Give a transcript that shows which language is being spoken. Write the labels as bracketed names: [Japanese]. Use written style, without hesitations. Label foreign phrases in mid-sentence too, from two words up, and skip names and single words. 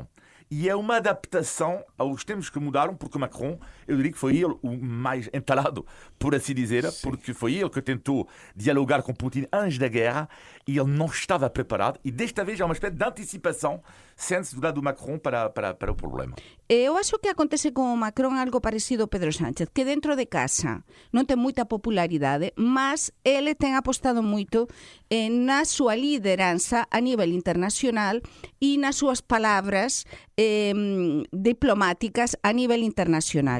[Portuguese] E é uma adaptação aos tempos que mudaram, porque Macron, eu diria que foi ele o mais entalado, por assim dizer, porque foi ele que tentou dialogar com Putin antes da guerra e ele não estava preparado. E desta vez há uma espécie de antecipação, sente-se do lado do Macron para o problema. [Galician] Eu acho que acontece com o Macron algo parecido ao Pedro Sánchez, que dentro de casa non ten moita popularidade, mas ele ten apostado moito na súa lideranza a nivel internacional e nas súas palabras diplomáticas a nivel internacional.